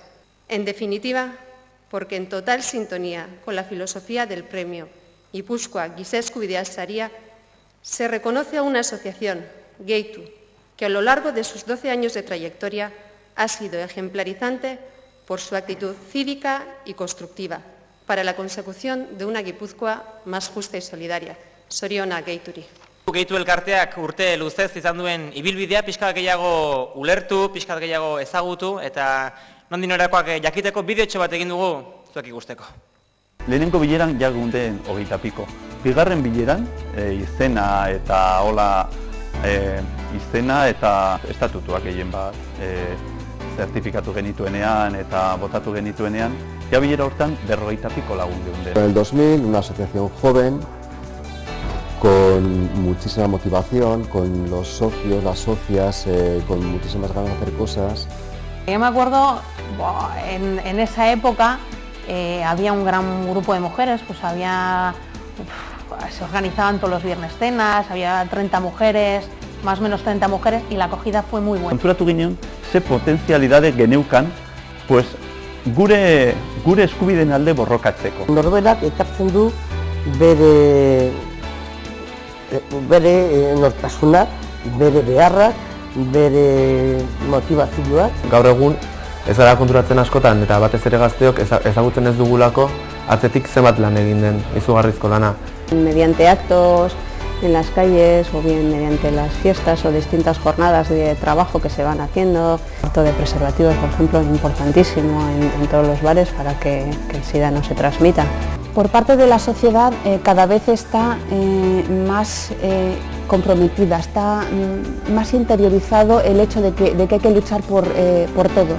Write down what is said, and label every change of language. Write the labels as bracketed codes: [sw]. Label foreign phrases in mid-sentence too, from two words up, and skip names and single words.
[es] En definitiva, porque en total sintonía con la filosofía del premio Gipuzkoa Giza Eskubideak saria, se reconoce a una asociación, Gehitu, que a lo largo de sus 12 años de trayectoria ha sido ejemplarizante por su actitud cívica y constructiva para la consecución de una Gipuzkoa más justa y solidaria. [eu] Zorionak Gehituri. Gehitu elkarteak urte luzez izan duen ibilbidea pixka gehiago ulertu, pixka gehiago ezagutu, eta nondik norakoak jakiteko bideotxo bat egin dugu zuek ikusteko. Lehenengo bileran ja geunden 20 piko. Bigarren bileran izena eta izena eta estatutuak egin bat zertifikatu genituenean eta botatu genituenean, ja bilera hortan 40 piko lagun geunden. [es] En el 2000, una asociación joven, con muchísima motivación, con los socios, las socias, con muchísimas ganas de hacer cosas. Yo me acuerdo, en esa época había un gran grupo de mujeres, pues se organizaban todos los viernes cenas, había 30 mujeres, más o menos 30 mujeres, y la acogida fue muy buena. [eu] Konturatu ginen, ze potentzialidade geneukan, pues gure eskubideen alde borrokatzeko. Norberak ekartzen du bere nortasuna, bere beharrak, bere motivazioak. Gaur egun ez gara konturatzen askotan eta batez ere gazteok ezagutzen ez dugulako atzetik zenbat lan egin den, izugarrizko lana. [es] Mediante actos en las calles o bien mediante las fiestas o distintas jornadas de trabajo que se van haciendo. El uso de preservativos, por ejemplo, importantísimo en todos los bares para que el SIDA no se transmita. Por parte de la sociedad cada vez está más comprometida, está más interiorizado el hecho de que hay que luchar por todos.